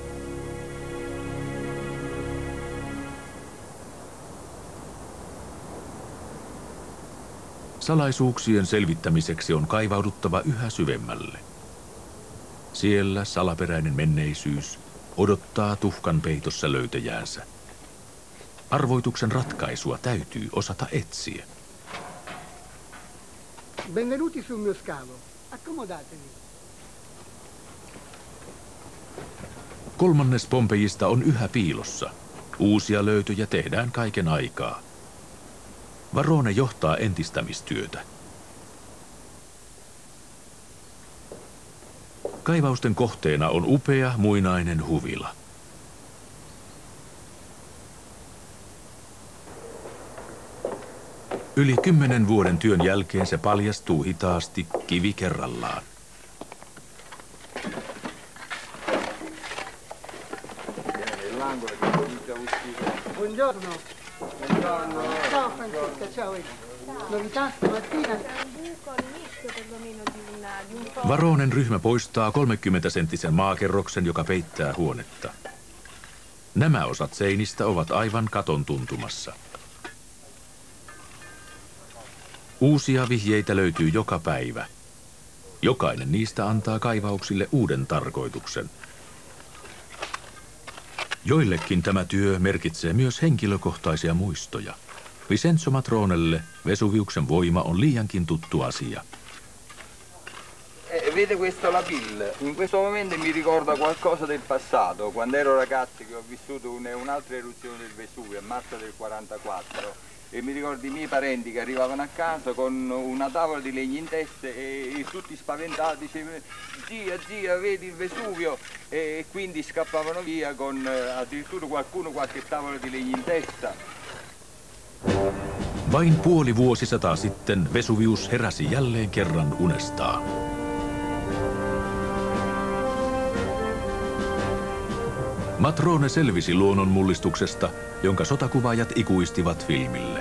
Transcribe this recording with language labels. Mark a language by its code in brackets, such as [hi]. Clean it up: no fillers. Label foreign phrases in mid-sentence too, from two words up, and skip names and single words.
[fi] Salaisuuksien selvittämiseksi on kaivauduttava yhä syvemmälle. Siellä salaperäinen menneisyys odottaa tuhkan peitossa löytäjäänsä. Arvoituksen ratkaisua täytyy osata etsiä. [it] Benvenuti sul mio scavo. Accomodatevi. [fi] Kolmannes Pompejista on yhä piilossa. Uusia löytöjä tehdään kaiken aikaa. Varone johtaa entistämistyötä. Kaivausten kohteena on upea muinainen huvila. Yli 10 vuoden työn jälkeen se paljastuu hitaasti kivi kerrallaan. [it] Buongiorno. Buongiorno. Ciao Francesca, ciao. Novità stamattina? [fi] Varonen ryhmä poistaa 30-senttisen maakerroksen, joka peittää huonetta. Nämä osat seinistä ovat aivan katon tuntumassa. Uusia vihjeitä löytyy joka päivä. Jokainen niistä antaa kaivauksille uuden tarkoituksen. Joillekin tämä työ merkitsee myös henkilökohtaisia muistoja. Vincenzo Matronelle Vesuviuksen voima on liiankin tuttu asia. [it] Vede questa lapille, in questo momento mi ricorda qualcosa del passato, quando ero ragazzo che ho vissuto un'altra eruzione del Vesuvio a marzo del 1944 e mi ricordo i miei parenti che arrivavano a casa con una tavola di legno in testa e tutti spaventati dicevano zia vedi il Vesuvio e quindi scappavano via con addirittura qualche tavola di legno in testa. [fi] Vain puoli vuosisataa sitten Vesuvius heräsi jälleen kerran unestaan. Matrone selvisi luonnonmullistuksesta, jonka sotakuvaajat ikuistivat filmille.